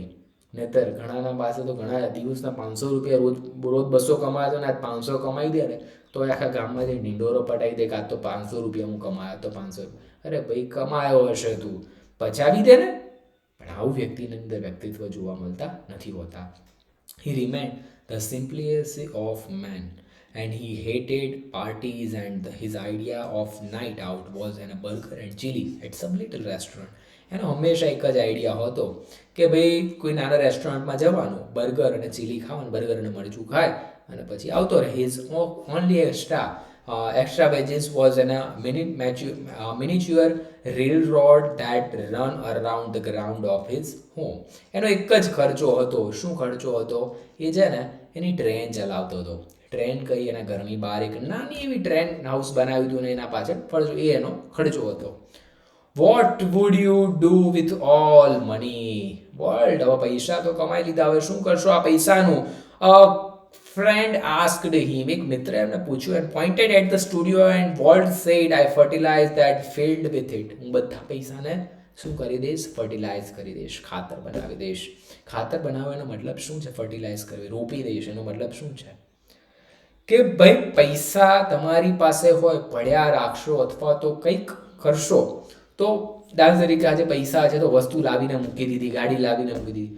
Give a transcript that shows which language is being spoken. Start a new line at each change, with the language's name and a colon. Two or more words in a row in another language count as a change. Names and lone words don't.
Gujarati: નહીતર ઘણાના પાસે તો ઘણા દિવસના 500 રૂપિયા રોજ 200 કમાતો ને 500 કમાઈ દે ને તો આખા ગામમાં જે ઢીંડોરો પટાઈ દે, કાં તો 500 રૂપિયા હું કમાયો તો 500. અરે ભાઈ, કમાયો હશે તું, પચાવી દે ને. પણ આવું વ્યક્તિની અંદર વ્યક્તિત્વ જોવા મળતા નથી હોતા.
English: He remained the simplicity of man and he hated parties and his idea of night out was in a burger and chili at some little restaurant.
Gujarati: એનો હંમેશા એક જ આઈડિયા હતો કે ભાઈ કોઈ નાના રેસ્ટોરન્ટમાં જવાનું, બર્ગર અને ચીલી ખાવાનું, બર્ગર અને મરચું ખાય અને પછી આવતો રહે.
English: his only extra wages was in a miniature railroad that run around the ground of his home.
Gujarati: એનો એક જ ખર્ચો હતો. શું ખર્ચો હતો? એ છે ને એની ટ્રેન ચલાવતો હતો. ટ્રેન કઈ, એના ઘરની બહાર એક નાની એવી ટ્રેન હાઉસ બનાવ્યું હતું ને એના પાછળ ખર્ચો, એ એનો ખર્ચો હતો.
English: what would you do with all money?
Gujarati: વર્લ્ડ, હવે પૈસા તો કમાઈ લીધા, હવે શું કરશો આ પૈસાનું?
English: Friend asked him,
Gujarati: એક મિત્ર એમને પૂછ્યું,
English: and pointed at the studio and Walt said, I fertilize that field with it.
Gujarati: હું બધા પૈસાને શું કરી દઈશ? ફર્ટિલાઇઝ કરી દઈશ, ખાતર બનાવી દઈશ. ખાતર બનાવવાનો મતલબ શું છે? ફર્ટિલાઇઝ કરવી, રોપી દઈશ. એનો મતલબ શું છે? કે ભાઈ પૈસા તમારી પાસે હોય, પડ્યા રાખશો અથવા તો કંઈક કરશો તો, દાખલા તરીકે આજે પૈસા છે તો વસ્તુ લાવીને મૂકી દીધી, ગાડી લાવીને મૂકી દીધી.